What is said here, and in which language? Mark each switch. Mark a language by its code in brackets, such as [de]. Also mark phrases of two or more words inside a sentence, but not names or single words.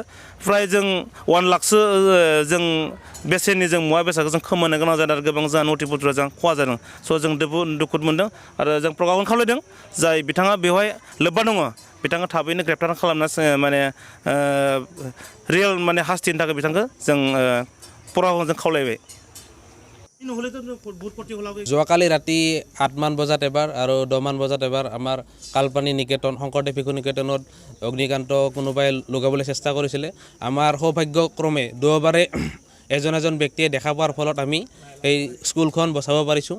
[brx] फ्राय जों 1 लाखसो जों बेसेननि जों मुवा बेसादखौ जों खोमानो गोनां जादों आरो गोबां जोंहा नथि पत्र जों खहा जादों। स' जों दुखु मोनदों आरो जों प्रकाशन खावलायदों जाय बिथाङा बेवहाय लोब्बा दङ बिथाङा थाबैनो ग्रेप्टार खालामना माने रियेल माने हास्तिनि थाखाय बिथांखौ जों प्रकाशनजों खावलायबाय। [as] যোৱাকালি ৰাতি 8 মান বজাত এবাৰ আৰু 10 মান বজাত এবাৰ আমাৰ কালপানী নিকেতন শংকৰদেৱ শিশু নিকেতনত অগ্নিকান্ত কোনোবাই লগাবলৈ চেষ্টা কৰিছিলে। আমাৰ সৌভাগ্যক্ৰমে দুবাৰে এজন ব্যক্তিয়ে দেখা পোৱাৰ ফলত আমি এই স্কুলখন বচাব পাৰিছোঁ।